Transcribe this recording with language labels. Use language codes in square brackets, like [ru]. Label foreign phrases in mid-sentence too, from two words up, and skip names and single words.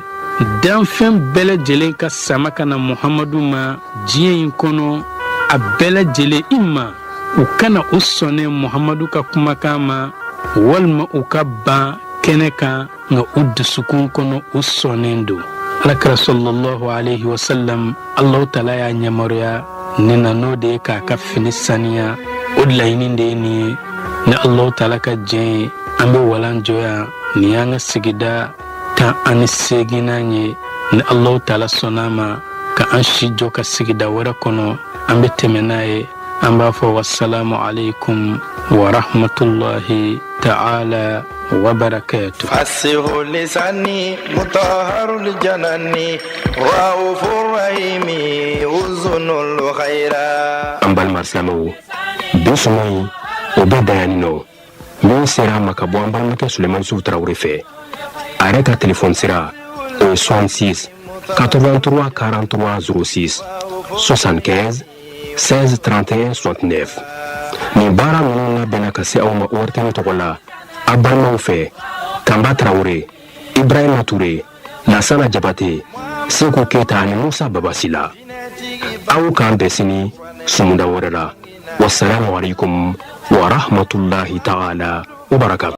[bm] Danfɛn bɛɛ lajɛlen ka sama ka na Muhamadu ma diɲɛ in kɔnɔ, a bɛɛ lajɛlen i ma u kana u sɔnɛ Muhamadu ka kumakan ma, walima u ka ban kɛnɛ kan, nka u dusukun kɔnɔ u sɔnnen don. [ar] Alakira صلى الله عليه وسلم, [bm] Alahu Taala y'a ɲamaruya nin na n'o de ye k'a ka fini saniya. O laɲini de ye nin ye, ni Alahu Taala ka diɲɛ ye an bɛ walan jɔya, nin y'an ka sigida 18nan ye. Ni Alahu Taala sɔnna ma ka an si jɔ ka sigida wɛrɛ kɔnɔ, an bɛ tɛmɛ n'a ye. An b'a fɔ [ar] والسلام عليكم ورحمة الله تعالى وبركاته. فصيح اللسان مطهر الجنان رؤوف الرحيم أذن الخير. [bm] An balima silamɛw, bi sɔngɔ in o bɛ dan yan nɔ. Min sera a ma ka bɔ an balimakɛ Sulemani Sufu Tarawele fɛ, a yɛrɛ ka telefɔni sira o ye 66 83 43 06 75 16 31 69. Nin baara ninnu labɛnna ka se aw ma ORTM tɔgɔ la a balimaw fɛ: Kamba Tarawele, Ibrahima Ture, Lasana Jabate, Seku Keyita ani Musa Babasila. Aw k'an bɛn sini sumunda wɛrɛ la. [ar] والسلام عليكم ورحمة الله تعالى وبركاته.